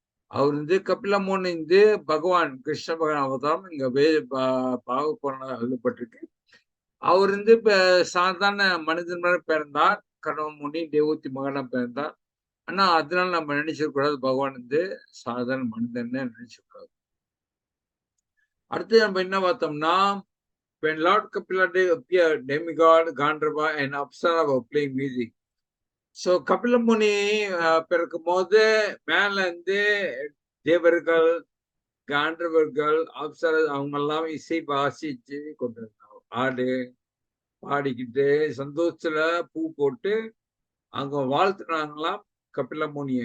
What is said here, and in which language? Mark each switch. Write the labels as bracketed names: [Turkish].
[Tamil] அவர் கபில முனி பகவான் கிருஷ்ண பகவான் அவதாரம் இங்க பாகவதம் எழுதப்பட்டிருக்கு. அவர் இப்ப சாதாரண மனிதன் பிறந்தார், கடமமுனி தேவூத்தி மகனா பிறந்தார். ஆனா அதனால நம்ம நினைச்சிடக்கூடாது பகவான் சாதாரண மனிதன் நினைச்சிடக்கூடாது. அடுத்து நம்ம என்ன பார்த்தோம்னா, [English] when Lord Kapila appeared, demigod, Gandharva and Apsara were playing music. [Tamil] So Kapila முனி பிறக்கும் போது மேல தேவர்கள், காண்டவர்கள், அப்சர அவங்க எல்லாம் இசை வாசிச்சு கொண்டிருந்தாங்க. ஆடு பாடிக்கிட்டு சந்தோஷத்துல பூ போட்டு அங்க வாழ்த்துனாங்களாம் கபில முனி.